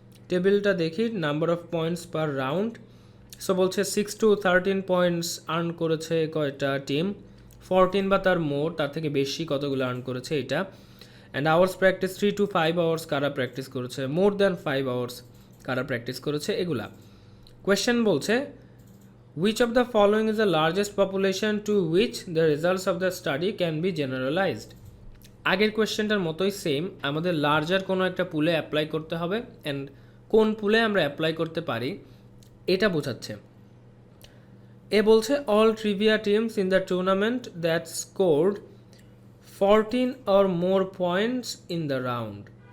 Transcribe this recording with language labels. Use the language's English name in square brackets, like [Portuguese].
[Bangla] টেবিলটা দেখি number of points per round. So বলছে 6 to 13 পয়েন্টস আর্ন করেছে কয়টা টিম, 14 বা তার মোর, তার থেকে বেশি কতগুলো আর্ন করেছে এটা। And hours practice 3 to 5 hours কারা প্র্যাকটিস করেছে, মোর দ্যান 5 hours কারা প্র্যাকটিস করেছে, এগুলা। [English] question [Bangla] বলছে [English] which of the following is the largest population to which the results of the study can be generalized. [Bangla] আগের কোয়েশ্চেনটার মতোই সেম, আমাদের লার্জার কোনো একটা পুলে অ্যাপ্লাই করতে হবে, অ্যান্ড কোন পুলে আমরা অ্যাপ্লাই করতে পারি এটা বোঝাচ্ছে। [English] এ [Bangla] বলছে [English] All trivia teams in the tournament that scored 14 or more points in the round.